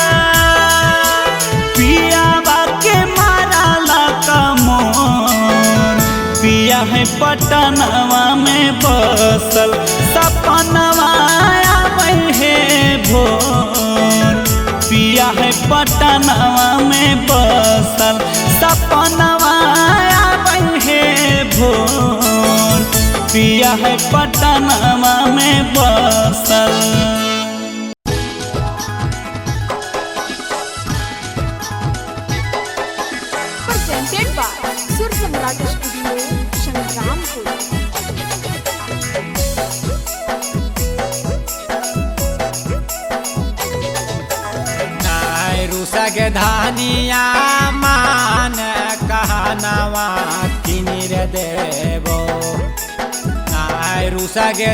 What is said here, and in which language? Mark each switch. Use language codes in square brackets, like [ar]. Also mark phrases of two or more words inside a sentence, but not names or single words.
[bho] पियावा के मारा कमोर पिया है पटनवा में बसल सपनवा आवे है भोर पिया है पटनवा में बसल सपनवा आवे है भोर पिया है पटनवा में बसल। [en] Presented by Sur Samrat Studio, Shangrampur. [bho] रुसा के धानिया मान कहनवा किनिर देवो रुसा के